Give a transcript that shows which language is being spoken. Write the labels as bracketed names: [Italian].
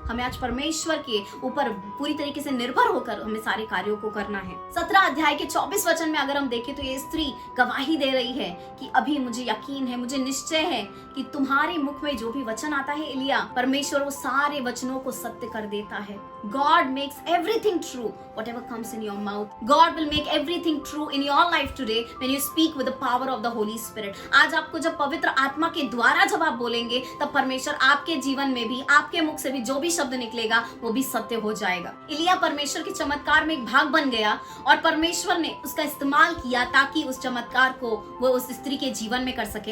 [Hindi] हमें आज परमेश्वर के ऊपर पूरी तरीके से निर्भर होकर हमें सारे कार्यों को करना है। 17 अध्याय के 24 वचन में अगर हम देखें तो ये स्त्री गवाही दे रही है कि अभी मुझे यकीन है, मुझे निश्चय है कि तुम्हारे मुख में जो भी वचन आता है एलिया, परमेश्वर वो सारे वचनों को सत्य कर देता है। [English] God makes everything true, whatever comes in your mouth. God will make everything true in your life today when you speak with the power of the Holy Spirit. [Hindi] आज आपको जब पवित्र आत्मा के द्वारा जब आप बोलेंगे, तब परमेश्वर आपके जीवन में भी, आपके मुख से भी जो भी शब्द निकलेगा वो भी सत्य हो जाएगा। एलिया परमेश्वर के चमत्कार में एक भाग बन गया और परमेश्वर ने उसका इस्तेमाल किया ताकि उस चमत्कार को वो उस स्त्री के जीवन में कर सके।